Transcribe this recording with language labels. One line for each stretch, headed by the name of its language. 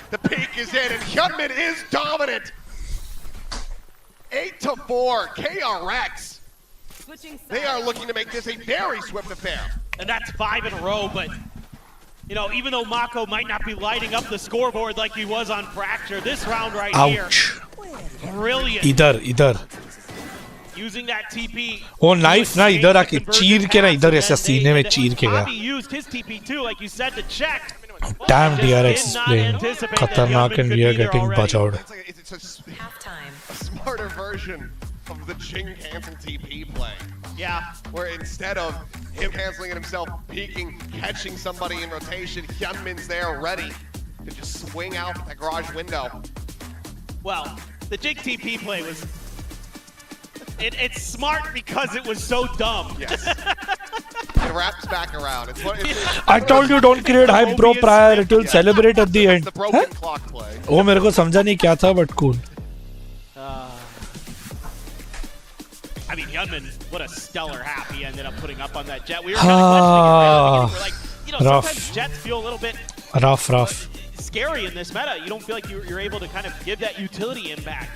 English: The peak is in, and Hyunmin is dominant! 8-4, KRX. They are looking to make this a very swift affair. And that's 5 in a row, but you know, even though Mako might not be lighting up the scoreboard like he was on Fracture, this round right here, brilliant.
Hindi: इधर.
English: Using that TP.
Hindi: वो knife ना इधर आके चीर के ना इधर ऐसा सीने में चीर के गया.
English: Bobby used his TP too, like you said, to check. Damn, DRX is playing खतरनाक and we are getting butchered. It's a smarter version of the Jing cancel TP play. Yeah. Where instead of him canceling it himself, peeking, catching somebody in rotation, Hyunmin's there ready to just swing out the garage window. Well, the Jing TP play was It's smart because it was so dumb. Yes. It wraps back around. I told you don't create hype bro prior. It will celebrate at the end. The broken clock play.
Hindi: वो मेरे को समझा नहीं क्या था, but cool.
English: I mean, Hyunmin, what a stellar half he ended up putting up on that Jet. We were kind of questioning it. We're like, sometimes Jets feel a little bit rough. Scary in this meta. You don't feel like you're able to kind of give that utility impact.